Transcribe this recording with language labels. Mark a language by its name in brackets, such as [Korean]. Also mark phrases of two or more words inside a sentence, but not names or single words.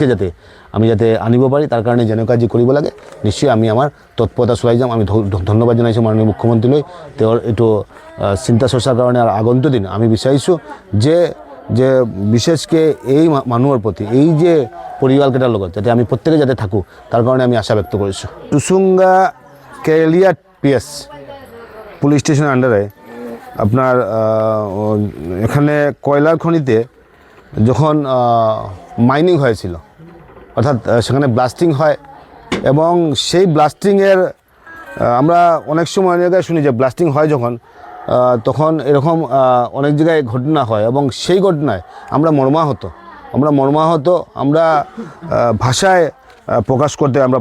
[Assamese] যাতে আমি যাতে আনিব পাৰি তাৰ কাৰণে যেনেকুৱা যি কৰিব লাগে নিশ্চয় আমি আমাৰ তৎপৰতা চলাই যাম আমি ধন্যবাদ জনাইছোঁ মাননীয় মুখ্যমন্ত্ৰীলৈ তেওঁৰ এইটো চিন্তা চৰ্চাৰ কাৰণে আৰু আগন্তুক দিন আমি বিচাৰিছোঁ যে বিশেষকৈ এই মানুহৰ প্ৰতি এই যে পৰিয়ালকেইটাৰ লগত যাতে আমি প্ৰত্যেকে যাতে থাকোঁ তাৰ কাৰণে আমি আশা ব্যক্ত কৰিছোঁ টুসুঙ্গা কেলিয়া PS [English] police station's under [Assamese] আপনার [Bangla] এখানে কয়লার খনিতে যখন মাইনিং হয়েছিল অর্থাৎ সেখানে ব্লাস্টিং হয় এবং সেই ব্লাস্টিংয়ের আমরা অনেক সময় অনেক জায়গায় শুনি যে ব্লাস্টিং হয় যখন তখন এরকম অনেক জায়গায় ঘটনা হয় এবং সেই ঘটনায় আমরা মর্মাহত আমরা ভাষায় প্রকাশ করতে আমরা